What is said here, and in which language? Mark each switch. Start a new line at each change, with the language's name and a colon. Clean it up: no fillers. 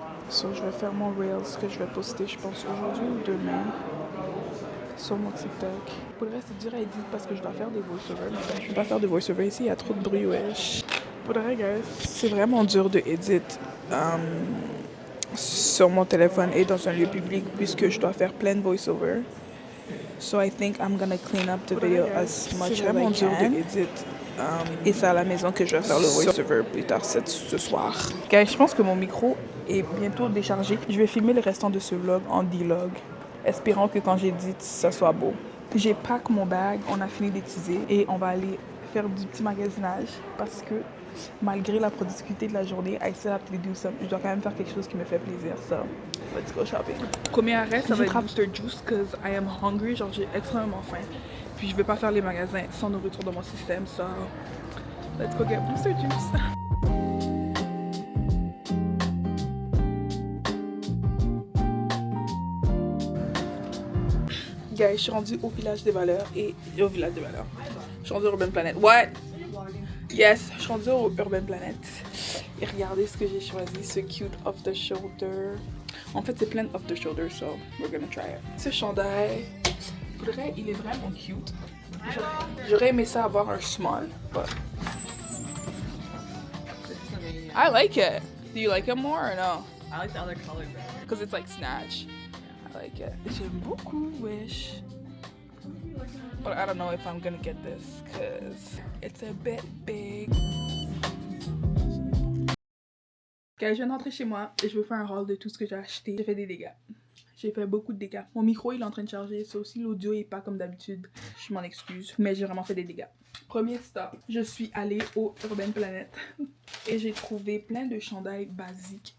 French: So, je vais faire mon Reels que je vais poster, je pense, aujourd'hui ou demain sur mon TikTok. Pour le reste, c'est dur à edit parce que je dois faire des voice-overs. Mais je ne peux pas faire de voice-over ici, il y a trop de bruit, wesh. Pour le reste, guys, c'est vraiment dur de edit sur mon téléphone et dans un lieu public puisque je dois faire plein de voice-over.
English: So I think I'm gonna clean up the video as much as I can.
French: C'est vraiment dur de edit. Et c'est à la maison que je vais faire le voice-over plus tard ce soir. Guys, je pense que mon micro est bientôt déchargé. Je vais filmer le restant de ce vlog en D-log, espérant que quand j'édite, ça soit beau. J'ai pack mon bag, on a fini d'étudier et on va aller faire du petit magasinage parce que malgré la productivité de la journée,
English: I still have to do something.
French: Je dois quand même faire quelque chose qui me fait plaisir.
English: So, let's go shopping.
French: Premier arrêt, ça va être Booster Juice
English: because I am hungry.
French: Genre, j'ai extrêmement faim. Puis je vais pas faire les magasins sans nourriture dans mon système.
English: So, let's go get Booster Juice.
French: Guys, je suis rendue au village des valeurs et au village des valeurs. Je suis rendue au Urban Planet. What? Yes, je suis rendue au Urban Planet. Et regardez ce que j'ai choisi, ce cute off the shoulder. En fait, c'est plein off the shoulder,
English: so we're gonna try it.
French: Ce chandail, pour vrai, il est vraiment cute. J'aurais aimé ça avoir un small,
English: but I like it. Do you like it more or no? I like the other color better. Because it's like snatch. I like it.
French: J'aime beaucoup, wish.
English: But I don't know if I'm gonna get this because it's a bit big.
French: Ok, je viens d'entrer chez moi et je vais faire un haul de tout ce que j'ai acheté. J'ai fait des dégâts. J'ai fait beaucoup de dégâts. Mon micro il est en train de charger, ça aussi l'audio est pas comme d'habitude. Je m'en excuse, mais j'ai vraiment fait des dégâts. Premier stop, je suis allée au Urban Planet et j'ai trouvé plein de chandails basiques.